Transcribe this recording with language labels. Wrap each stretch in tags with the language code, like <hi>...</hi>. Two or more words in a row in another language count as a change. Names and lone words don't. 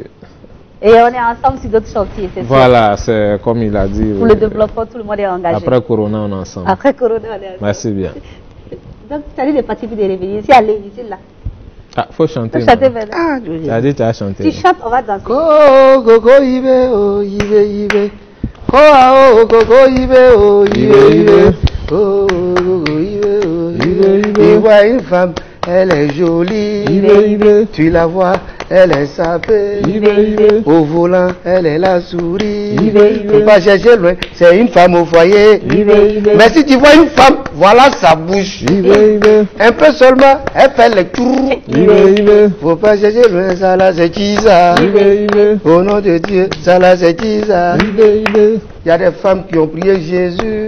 <fr>Et on est ensemble sur d'autres chantiers, c'est voilà, c'est comme il a dit. Pour le développement, tout le monde est engagé. Après Corona, on est ensemble. Après Corona, on est ensemble. Merci bien. Donc, tu as dit de partir de revenir. Ici, allez, ici, là. Ah, faut chanter. Faut chanter maintenant. Ah, tu as dit tu as chanté. Tu chantes, on va danser. Go, ibe, oh, ibe. Oh, go, ibe, oh, ibe. Oh, go, ibe, oh, ibe. Il voit une femme. Elle est jolie, tu la vois, elle est sapée, au volant, elle est la souris, faut pas chercher loin, c'est une femme au foyer, mais si tu vois une femme, voilà sa bouche, un peu seulement, elle fait les tours, faut pas chercher loin, ça là c'est Tisa, au nom de Dieu, ça là c'est Tisa, Il y a des femmes qui ont prié Jésus.</fr>